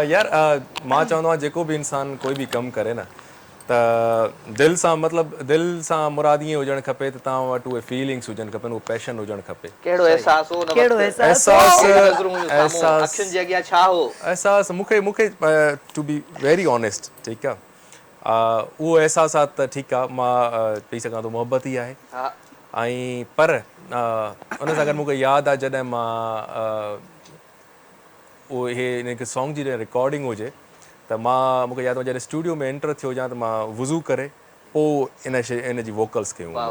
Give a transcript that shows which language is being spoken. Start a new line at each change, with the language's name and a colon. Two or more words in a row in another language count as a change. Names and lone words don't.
Sindhi: यार मां चवंदो आहियां जेको बि इंसान कोई बि कमु करे न त दिलि सां मतिलबु दिलि सां मुराद ईअं हुजणु खपे त तव्हां वटि उहे फीलिंग्स हुजणु खपनि उहो पैशन हुजणु खपे कहिड़ो एहसास हो एहसास मूंखे
English: to be very honest
Sindhi: ठीकु आहे उहो एहसासात त ठीकु आहे मां चई सघां थो मोहबत ई आहे ऐं पर उन सां गॾु मूंखे यादि आहे जॾहिं मां उहो इहे हिन सॉन्ग जी रिकॉर्डिंग हुजे त मां मूंखे यादि आहे जॾहिं स्टूडियो में एंटर थियो हुजां त मां वुज़ू करे पोइ इन जी वोकल्स कयूं